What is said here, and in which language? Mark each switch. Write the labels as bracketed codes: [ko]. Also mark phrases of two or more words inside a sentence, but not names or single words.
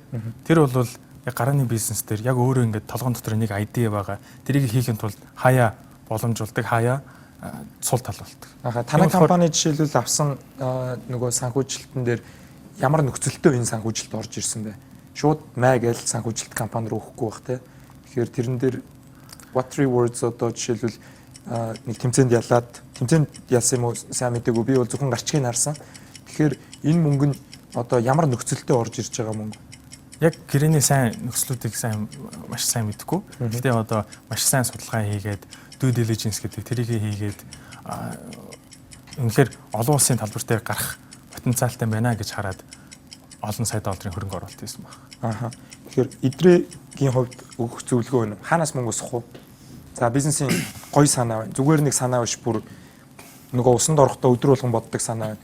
[mn] Тэр бол гарааны бизнес дээр яг өөрөө ингээд толгойн дотор нэг ID байгаа. Тэрийг хийхин тулд хаяа боломжуулдаг, хаяа сул тал болдог. Танай компани жишээлбэл авсан нөгөө санхүүжилтэн дээр ямар нөхцөлтөө энэ санхүүжилт орж ирсэн бэ? Шууд май гэж санхүүжилт компани руу өгөхгүй бах те. Тэгэхээр тэрэн дээр [en] what rewards [mn] одоо жишээлбэл нэг тэмцээнд ялсан юм уу сайн мэдээгүй. Би бол зөвхөн гарчгийг харсан. Тэгэхээр энэ мөнгө нь одоо ямар нөхцөлтөө орж ирж байгаа мөнгө? Яг гэрээний сайн нөхцлүүдийг маш сайн мэдэхгүй. Гэхдээ одоо маш сайн судалгаа хийгээд [en] due diligence [mn] гэдэг тэрийг хийгээд үнэхээр олон улсын талбар дээр гарах потенциалтай байна гэж хараад олон сая долларын хөрөнгө оруулалт хийсэн байна. Тэгэхээр эдрээгийн хувьд өгөх зөвлөгөө нь хаанаас мөнгө өсөх вэ? За бизнесийн гоё санаа байна. Зүгээр нэг санаа биш бүр нөгөө усанд орохдоо өдөр болгон боддог санаа байна.